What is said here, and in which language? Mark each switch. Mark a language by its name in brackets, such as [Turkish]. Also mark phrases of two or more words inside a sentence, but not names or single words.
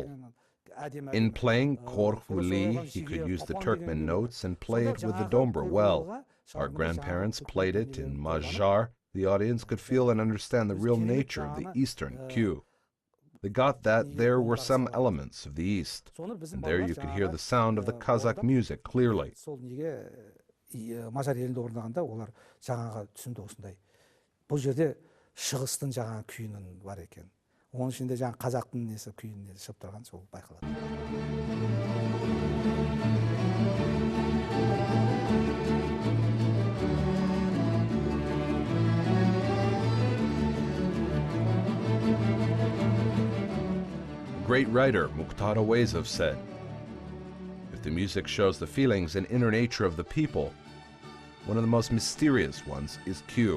[English] In playing Korkuli, he could use the Turkmen notes and play it with the dombra well. Our grandparents played it in Magyar. The audience could feel and understand the real nature of the Eastern cue. They got that there were some elements of the East, and there you could hear the sound of the Kazakh music clearly. [Kazakh] Мажар елінде орындағанда олар жаңағы түсінді осындай. Бұл жерде шығыстың жаңағы күйінің бар екен. Оның ішінде жаңағы қазақтың несі күйінің несі шығып тұрған сол байқалады. [English] Great writer Mukhtar Awezov said, "If the music shows the feelings and inner nature of the people, one of the most mysterious ones is cue.